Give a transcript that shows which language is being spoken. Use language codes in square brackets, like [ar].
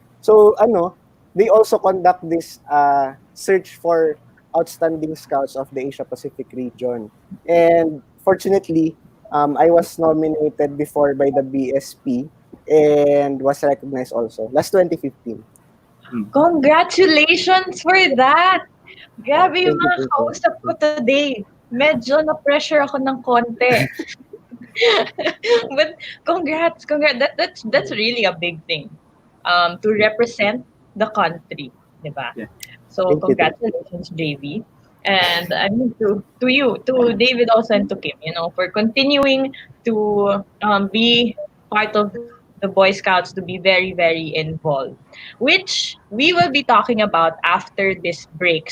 [en] So they also conduct this search for outstanding scouts of the Asia Pacific region. And fortunately, I was nominated before by the BSP and was recognized also last 2015. Congratulations for that! [tl] Grabe yung mga kausap ko today. Medyo na-pressure ako ng konti. [en] But congrats. That's really a big thing. To represent the country, [tl] diba? [en] Yeah. So congratulations, JV. And I mean to you, to David also and to Kim, for continuing to be part of the Boy Scouts, to be very, very involved, which we will be talking about after this break.